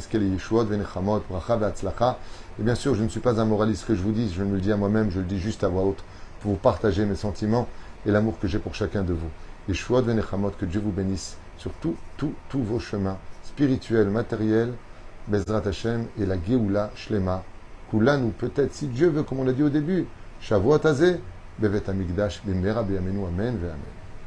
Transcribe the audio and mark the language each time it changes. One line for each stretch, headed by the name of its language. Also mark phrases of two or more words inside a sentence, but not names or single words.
French: Et bien sûr, je ne suis pas un moraliste, que je vous dis, je me le dis à moi-même, je le dis juste à voix haute, pour vous partager mes sentiments et l'amour que j'ai pour chacun de vous.
Hebrew: ישועות ונחמות,
French: que Dieu vous bénisse sur tous vos chemins spirituels, matériels,
Hebrew: בעזרת השם
French: et la
Hebrew: גאולה שלמה.
French: Kulanu, peut-être, si Dieu veut, comme on l'a dit au début,
Hebrew: שבועות הזה, בבית המקדש, במהרה בימינו, אמן, ואמן.